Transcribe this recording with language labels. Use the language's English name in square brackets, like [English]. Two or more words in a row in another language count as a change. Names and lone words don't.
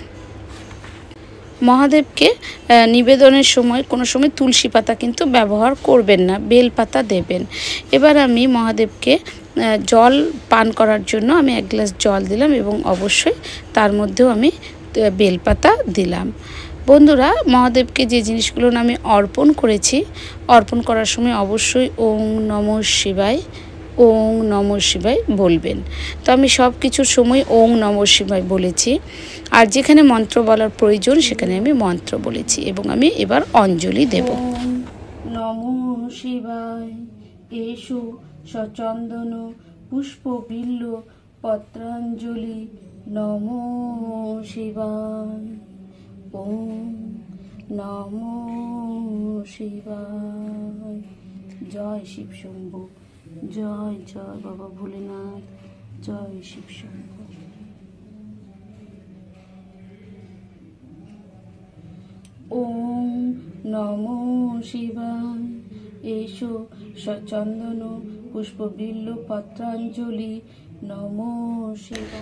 [Bangla] মহাদেবকে নিবেদনের সময় কোনো সময় তুলসী পাতা কিন্তু ব্যবহার করবেন না, বেল পাতা দেবেন। এবার আমি মহাদেবকে জল পান করার জন্য আমি 1 গ্লাস জল দিলাম এবং অবশ্যই তার মধ্যেও আমি বেলপাতা দিলাম। বন্ধুরা, মহাদেবকে যে জিনিসগুলো আমি অর্পণ করেছি, অর্পণ করার সময় অবশ্যই [Sanskrit] ওং নমঃ শিবায়, ওং নমঃ শিবায় [Bangla] বলবেন। তো আমি সব কিছুর সময় [Sanskrit] ওং নমঃ শিবায় [Bangla] বলেছি। আর যেখানে মন্ত্র বলার প্রয়োজন সেখানে আমি মন্ত্র বলেছি এবং আমি এবার অঞ্জলি দেব। [Sanskrit] ওং নমঃ শিবায়, এষু সচন্দন পুষ্প বিল্ল পত্রাঞ্জলি নমঃ শিবায়, ওং নমঃ শিবায়। [Hindi] জয় শিব শম্ভু, জয় জয় বাবা ভোলেনাথ, জয় শিব শম্ভু। [Sanskrit] ওং নমঃ শিবায়, এষু সচন্দন পুষ্প বিল্ল পত্রাঞ্জলি নমঃ শিবায়।